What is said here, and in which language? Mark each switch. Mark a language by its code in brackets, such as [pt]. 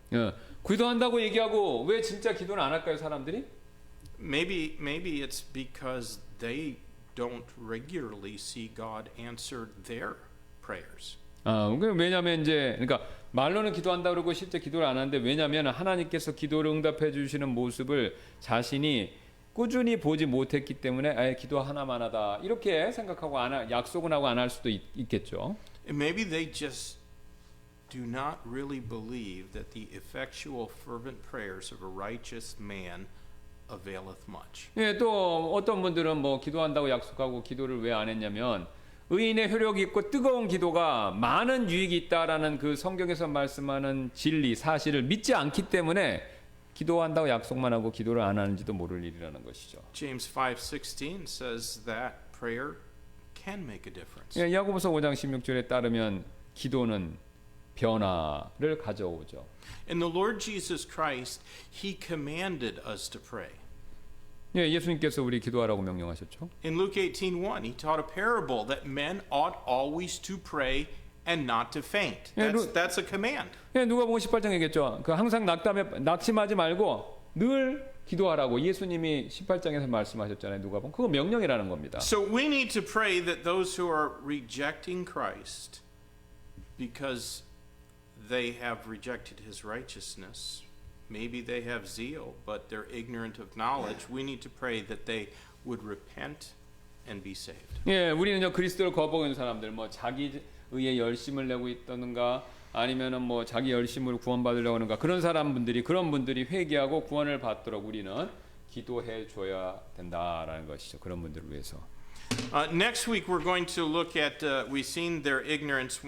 [ko] 예. 기도한다고 얘기하고 왜 진짜 기도를 안 할까요, 사람들이? [en] Maybe it's because they don't regularly see God answer their prayers. [ko] 왜냐하면 그러니까 말로는 기도한다 그러고 실제 기도를 안 하는데, 왜냐하면 하나님께서 기도를 응답해 주시는 모습을 자신이 꾸준히 보지 못했기 때문에 기도 하나만 하다 이렇게 생각하고 약속은 하고 안 할 수도 있겠죠. [en] And maybe they just do not really believe that the effectual fervent prayers of a righteous man availeth much. [ko] 예, 또 어떤 분들은 뭐 기도한다고 약속하고 기도를 왜 안 했냐면 의인의 효력이 있고 뜨거운 기도가 많은 유익이 있다라는 그 성경에서 말씀하는 진리, 사실을 믿지 않기 때문에 기도한다고 약속만 하고 기도를 안 하는지도 모를 일이라는 것이죠. [en] James 5:16 says that prayer can make a difference. [ko] 예, 야고보서 5장 16절에 따르면 기도는 변화를 가져오죠. [en] In the Lord Jesus Christ, he commanded us to pray. [ko] 예, 예수님께서 우리 기도하라고 명령하셨죠. [en] In Luke 18:1, he taught a parable that men ought always to pray and not to faint. That's a command. [ko] 예, 누가복음 18장 얘기했죠. 그 항상 낙심하지 말고 늘 기도하라고 예수님이 18장에서 말씀하셨잖아요. 누가복음. 그거 명령이라는 겁니다. [en] So we need to pray that those who are rejecting Christ because they have rejected his righteousness, maybe they have zeal, but they're ignorant of knowledge. We need to pray that they would repent and be saved. [ko] 예, 우리는요 그리스도를 거부하는 사람들, 뭐 자기 의에 열심을 내고 있다든가 아니면은 뭐 자기 열심으로 구원받으려고 하는가 그런 분들이 회개하고 구원을 받도록 우리는 기도해 줘야 된다라는 것이죠. 그런 분들을 위해서. [en] Next week we're going to look at we've seen their ignorance.